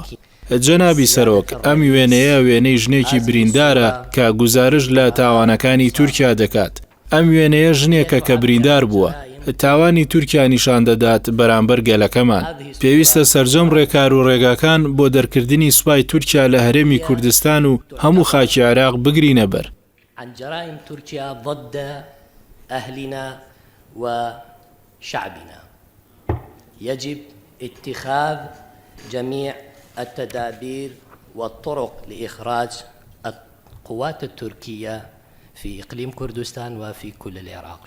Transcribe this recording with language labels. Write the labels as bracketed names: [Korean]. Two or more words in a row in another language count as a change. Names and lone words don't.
[Central Kurdish] جەنابی سەرۆک، ئەم وێنەیە وێنەی ژنێکی بریندارە کە گوزارش لە تاوانەکانی تورکیا دەکات. ئەم وێنەیە ژنێکە کە بریندار بووە، تاوانی تورکیا نیشان دەدات بەرامبەر گەلەکەمان. پێویستە سەرجەم ڕێکار و ڕێگاکان بۆ دەرکردنی سوپای تورکیا لە هەرێمی کوردستان و هەموو خاکی عێراق بگرینە بەر. [Arabic] عن جرائم تركيا ضد أهلنا وشعبنا يجب اتخاذ جميع التدابير والطرق لإخراج القوات التركية في إقليم كردستان وفي كل العراق.